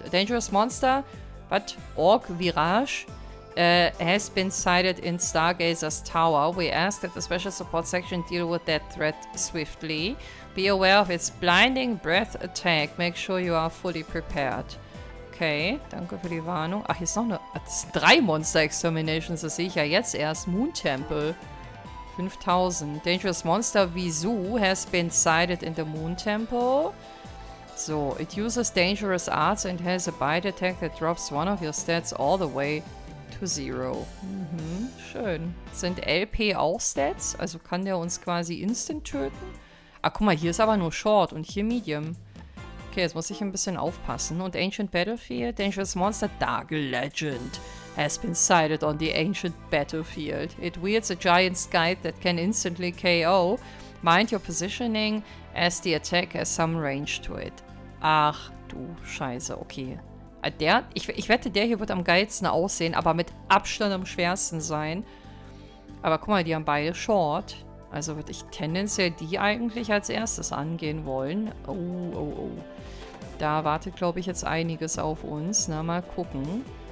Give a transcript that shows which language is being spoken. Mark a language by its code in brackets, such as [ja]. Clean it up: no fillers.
[en] A dangerous monster, but Orc Virage has been sighted in Stargazer's Tower. We ask that the Special Support Section deal with that threat swiftly. Be aware of its blinding breath attack. Make sure you are fully prepared. [de] Okay, danke für die Warnung. Ach, hier ist noch eine... Das sind 3 Monster Exterminations, das sehe ich ja jetzt erst. [en] Moon Temple. 5000. Dangerous Monster Visu has been sighted in the Moon Temple. So, it uses dangerous arts and has a bite attack that drops one of your stats all the way to 0. [de] Schön. Sind LP auch Stats? Also kann der uns quasi instant töten? Ah, guck mal, hier ist aber nur Short und hier Medium. Okay, jetzt muss ich ein bisschen aufpassen. Und [en] Ancient Battlefield, Dangerous Monster Dark Legend has been sighted on the Ancient Battlefield. It wields a giant scythe that can instantly KO. Mind your positioning as the attack has some range to it. [de] Ach du Scheiße, okay. Ich wette, der hier wird am geilsten aussehen, aber mit Abstand am schwersten sein. Aber guck mal, die haben beide Short. Also würde ich tendenziell die eigentlich als erstes angehen wollen. Oh. Da wartet, glaube ich, jetzt einiges auf uns. Na, mal gucken.